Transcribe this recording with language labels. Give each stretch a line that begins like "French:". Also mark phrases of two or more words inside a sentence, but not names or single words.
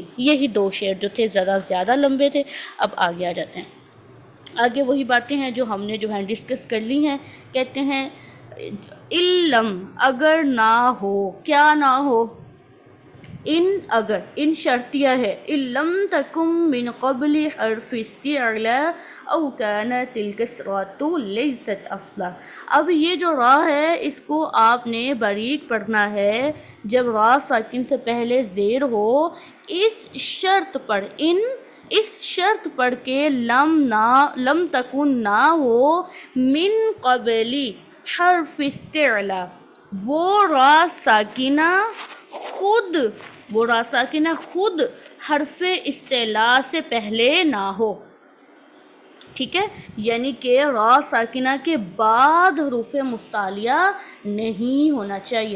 Urdu: یہی دو شعر جو تھے زیادہ لمبے تھے. اب آگے آ جاتے ہیں. آگے وہی باتیں ہیں جو ہم نے ڈسکس کر لی ہیں. کہتے ہیں علم، اگر نہ ہو، کیا نہ ہو؟ اگر، ان شرطیہ ہے.
Arabic: علم تکم من قبل حرف استعلاء او كانت الکسرۃ لیست اصلا.
Urdu: اب یہ جو را ہے اس کو آپ نے باریک پڑھنا ہے. جب را ساکن سے پہلے زیر ہو، اس شرط پر، اس شرط پر کہ
Arabic: لم تکن
Urdu: نہ ہو
Arabic: من قبلی حرف استعلاء،
Urdu: وہ را ساکنہ خود حرف استعلاء سے پہلے نہ ہو. ٹھیک ہے، یعنی کہ را ساکنہ کے بعد حروف مستعلیہ نہیں ہونا چاہیے.